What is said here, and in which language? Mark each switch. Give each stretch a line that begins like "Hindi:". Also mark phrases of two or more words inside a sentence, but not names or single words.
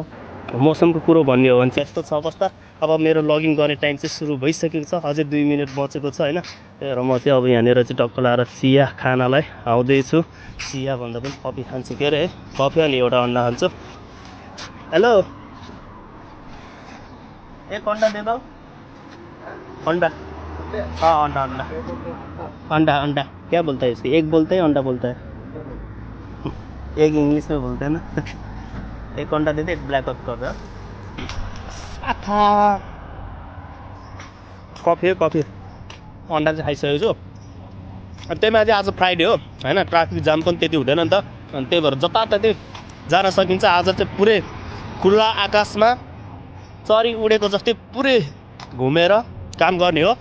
Nepali: मौसमको कुरो भन्ने हो भने चाहिँ यस्तो छ अवस्था, अब मेरो
English: logging time
Nepali: चाहिँ सुरु भइसकेको छ, अझै 2 मिनट बचेको छ हैन। र म चाहिँ अब यहाँनिर चाहिँ टक्क लाएर चिया खानालाई आउँदैछु। चिया भन्दा पनि कफी खान्छु के अरे है, कफी अनि एउटा अन्डा खान्छु। हेलो,
Hindi: एक अंडा दे दो।
Nepali: अंडा, हाँ अंडा
Hindi: अंडा अंडा अंडा क्या बोलता है इसको? एक बोलता है अंडा बोलता है, एक इंग्लिश में बोलते हैं ना। एक अंडा दे दे, एक ब्लैक कर दो।
Nepali: कफी कफी अंडा चाहिँ खाइसकेको छु। अनि त्यही माथि आज फ्राइडे हो हैन, ट्राफिक जाम पनि त्यति हुँदैन नि त। अनि त्यही भएर जताततै जान सकिन्छ। आज चाहिँ पुरै खुल्ला आकाशमा चरी उडेको जस्तै पुरै घुमेर काम गर्ने हो।